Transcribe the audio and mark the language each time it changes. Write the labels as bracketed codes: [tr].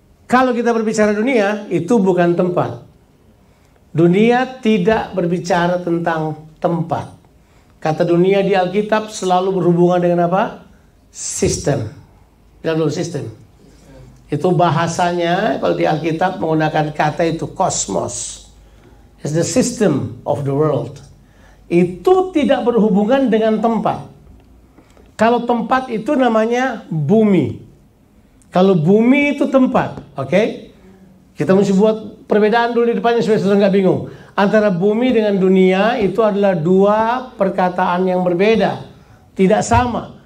[id] Kalau kita berbicara dunia, itu bukan tempat. Dunia tidak berbicara tentang tempat. Kata dunia di Alkitab selalu berhubungan dengan apa? Sistem. Bilang dulu sistem. Itu bahasanya kalau di Alkitab menggunakan kata itu kosmos. [en] It's the system of the world. [id] Itu tidak berhubungan dengan tempat. Kalau tempat itu namanya bumi. Kalau bumi itu tempat, oke? Kita mesti buat perbedaan dulu di depannya supaya saudara nggak bingung. Antara bumi dengan dunia itu adalah dua perkataan yang berbeda. Tidak sama.